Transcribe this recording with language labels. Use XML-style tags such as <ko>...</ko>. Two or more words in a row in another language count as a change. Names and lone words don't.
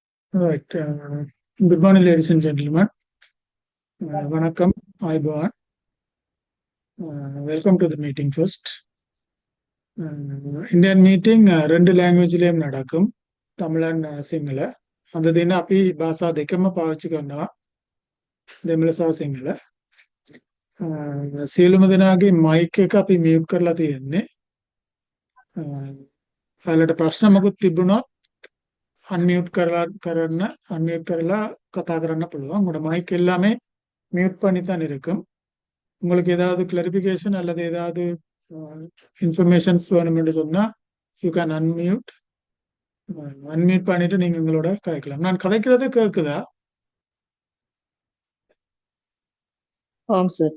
<en>Right. Good morning, ladies and gentlemen.</en> <ta>Vanakkam, Ayubowan.</ta> <en>Welcome to the meeting first. Indian meeting</en> <ta>ரெண்டு லாங்குவேஜ்லயும் நடக்கும் தமிழ் and සිංහල.</ta> <si>අද දින අපි භාෂා දෙකම පාවිච්චි කරනවා දෙමළ සහ සිංහල. සියලුම දෙනාගේ මයික් එක අපි මියුට් කරලා තියෙන්නේ. ඔයාලට ප්‍රශ්න මොකුත් තිබුණොත් අන්මියුට් කරලා කතා කරන්න පුළුවන්.</si> <ta>உங்களோட மைக் எல்லாமே மியூட் பண்ணி தான் இருக்கும். உங்களுக்கு ஏதாவது கிளாரிஃபிகேஷன் அல்லது ஏதாவது இன்ஃபர்மேஷன்ஸ் வேணும்னு சொன்னா</ta> <en>you can unmute</en> <ta>பண்ணிட்டு நீங்க உங்களோட கதைக்கலாம். நான் கதைக்கிறது கேக்குதா? ஆம் சார்.</ta>